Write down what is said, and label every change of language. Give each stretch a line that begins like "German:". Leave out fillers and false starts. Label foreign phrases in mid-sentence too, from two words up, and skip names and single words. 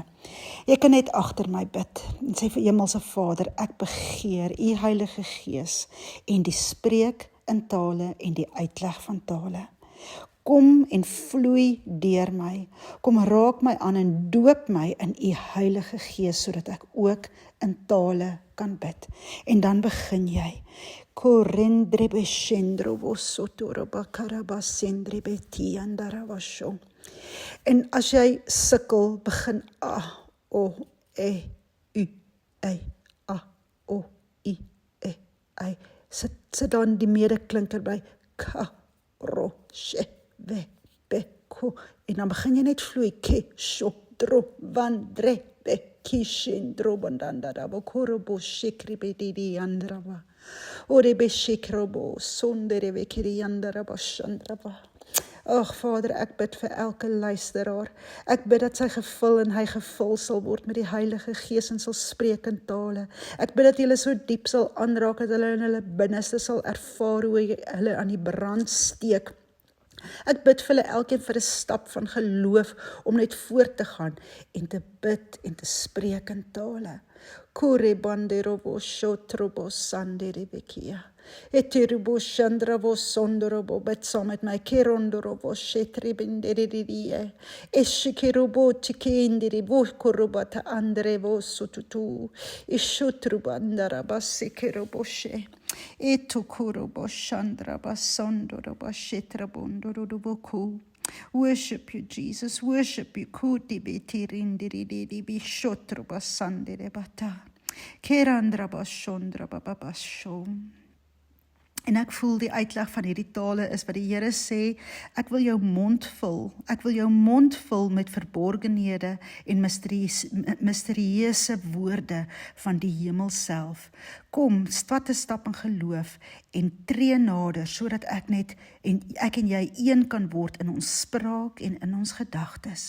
Afrikaans: Jy kan net agter my bid en sê vir Hemelse Vader, ek begeer U Heilige Gees en die spreek in tale en die uitleg van tale. Kom en vloei deur my, kom raak my aan en doop my in U Heilige Gees, sodat ek ook in tale kan bid. En dan begin jy. Korendrebe shendrobo sotoroba karabasendrebe tiandaravasho. En as jy sukkel, begin o, e, u, ei, o, i, e, ei. Sit dan die medeklinker by ka, ro, she, we, be, ko. En dan begin jy net vloei, ke, sho, dro, van, dre, be, ki, shendro, bandandarabo, korobo, shekribe, didi, andrava. Ore beshikrobo, sondere vekiriandaraba, shandraba. Ag Vader, ek bid vir elke luisteraar. Ek bid dat sy gevul en hy gevul sal word met die Heilige Gees en sal spreek in tale. Ek bid dat hulle so diep sal aanraak dat hulle in hulle binneste sal ervaar hoe hulle aan die brand steek. Ek bid vir hulle elkeen vir 'n stap van geloof om net voort te gaan en te bid en te spreek in tale. Kore banderobo shotrobo sanderebekia. Eterubo shandrabo sondorobo, bid saam met my. Kerondorobo shetribinderidie. Eshikerobo tikendiribo korobata andrevo sotutu. Ishotrubandarabasekeroboshe. Etukurobo shandraba sondoroba shetrabondoroboku.
English: Worship you, Jesus. Worship you. Kutibetirindiridi shotrobasandebata. Kerandrabashondrababasho.
Afrikaans: En ek voel die uitleg van hierdie tale is wat die Here sê, ek wil jou mond vul. Ek wil jou mond vul met verborgenhede en misterieuse woorde van die hemel self. Kom, vat 'n stap in geloof en tree nader, sodat ek en jy een kan word in ons spraak en in ons gedagtes.